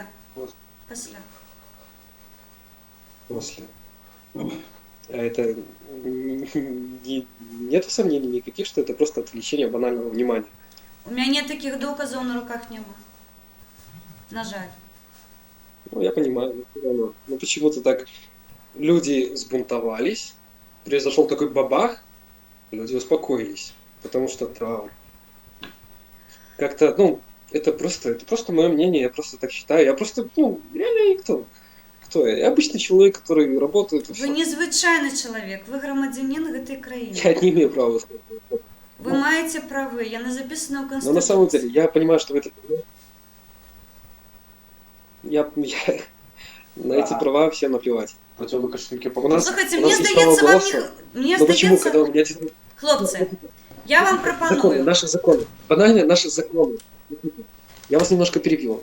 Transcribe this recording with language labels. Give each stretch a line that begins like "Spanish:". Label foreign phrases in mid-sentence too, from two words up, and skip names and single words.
Belarusian: Пасля.
Russian: После. А это нет сомнений никаких, что это просто отвлечение банального внимания.
Belarusian: У мяне такіх доказаў на руках няма. На жаль.
Russian: Ну, я понимаю, но всё равно. Ну, почему-то так люди сбунтовались, произошел такой бабах, люди успокоились. Потому что да, как-то, ну, это просто мое мнение, я просто так считаю. Я просто, ну, реально никто. Кто я? Я обычный человек, который работает. И
Belarusian: Вы
Russian: всё.
Belarusian: незвычайны чалавек, вы грамадзянін гэтай краіны.
Russian: Я не имею права сказать.
Belarusian: Вы маеце правы, яны запісаны ў
Russian: Но
Belarusian: Канституцыі.
Russian: на самом деле, я понимаю, что вы это... Я на эти Ага. права всем наплевать. На тебе Лукашенко У нас-
Belarusian: Слухайте,
Russian: у
Belarusian: мне
Russian: нас есть
Belarusian: здаецца,
Russian: право
Belarusian: вам
Russian: голоса.
Belarusian: мне
Russian: Но почему,
Belarusian: здаецца,
Russian: когда у меня... один-
Belarusian: хлопцы, я вам пропоную.
Russian: Наши законы. Банальные наши законы. Я вас немножко перебью.